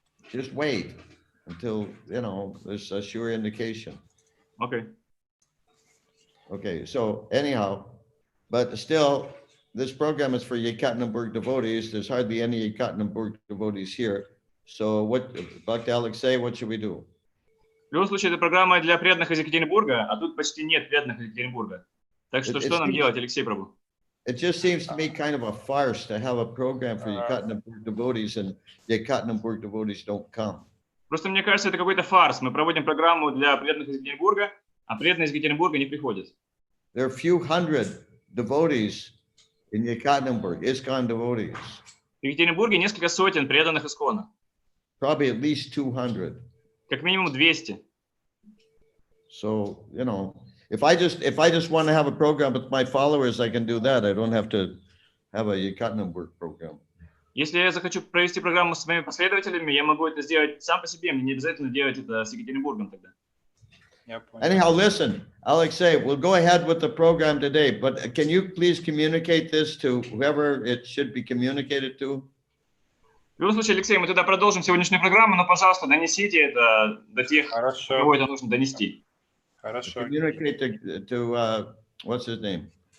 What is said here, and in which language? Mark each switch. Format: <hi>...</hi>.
<en>Just wait until, there's a sure indication. Okay. Okay, so anyhow, but still, this program is for Yekaterinburg devotees. There's hardly any Yekaterinburg devotees here. So what, Bhakti Alexei, what should we do?</en> <ru>В любом случае, эта программа для преданных из Екатеринбурга, а тут почти нет преданных из Екатеринбурга. Так что что нам делать, Алексей Прабху?</ru> <en>It just seems to me kind of a farce to have a program for Yekaterinburg devotees and Yekaterinburg devotees don't come.</en> <ru>Просто мне кажется, это какой-то фарс. Мы проводим программу для преданных из Екатеринбурга, а преданные из Екатеринбурга не приходят.</ru> <en>There are a few hundred devotees in Yekaterinburg, ISKCON devotees.</en> <ru>В Екатеринбурге несколько сотен преданных Искона.</ru> <en>Probably at least 200.</en> <ru>Как минимум 200.</ru> <en>So, if I just want to have a program with my followers, I can do that. I don't have to have a Yekaterinburg program.</en> <ru>Если я захочу провести программу с моими последователями, я могу это сделать сам по себе. Мне не обязательно делать это с Екатеринбургом тогда.</ru> <en>Anyhow, listen, Alexei, we'll go ahead with the program today, but can you please communicate this to whoever it should be communicated to?</en> <ru>В любом случае, Алексей, мы тогда продолжим сегодняшнюю программу, но, пожалуйста, донесите это до тех, кого это нужно донести. Хорошо.</ru> <en>Communicate to what's his name?</en>